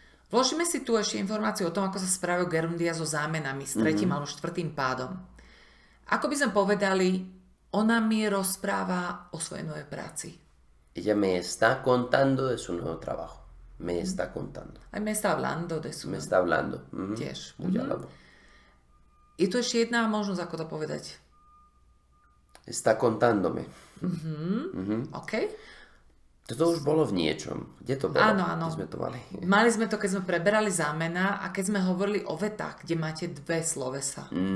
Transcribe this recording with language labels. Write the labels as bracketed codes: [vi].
[sk] Vložíme si tu ešte informáciu o tom, ako sa správajú gerundia so zámenami s tretím alebo štvrtým pádom. Ako by sme povedali, ona mi rozpráva o svojej novej práci. [es] Ella me está contando de su nuevo trabajo. Me está contando. Aj me está hablando de su... Me está hablando. [sk] Tiež. Je tu ešte jedna možnosť, ako to povedať. [es] Está contándome. OK. [sk] Toto už bolo v niečom. Kde to bolo? Áno. Kde sme to mali? Mali sme to, keď sme preberali zámena a keď sme hovorili o vetách, kde máte dve slovesa.